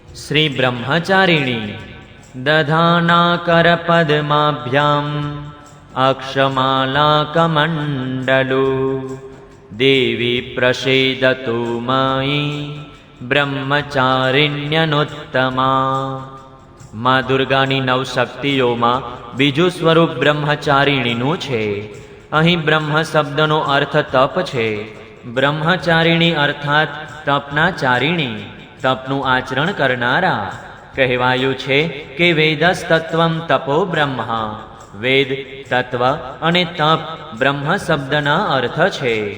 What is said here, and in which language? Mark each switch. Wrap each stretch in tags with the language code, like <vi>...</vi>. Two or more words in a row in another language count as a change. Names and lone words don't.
<sa>श्री ब्रह्मचारिणी दधाना करपद्माभ्याम् अक्षमालाकमण्डलो देवी प्रसीदतु मयि ब्रह्मचारिण्यनुत्तमा।</sa> <gu>મા દુર્ગાની નવ શક્તિઓમાં बीजું સ્વરૂપ બ્રહ્મચારિણીનું છે। અહીં બ્રહ્મ શબ્દનો અર્થ તપ છે। બ્રહ્મચારિણી અર્થાત તપના ચારિણી, તપનું આચરણ કરનારા। કહેવાયું છે કે</gu> <sa>वेदस्तत्वम् तपो ब्रह्मा,</sa> <gu>વેદ, તત્વ અને તપ બ્રહ્મ શબ્દના અર્થ છે।</gu>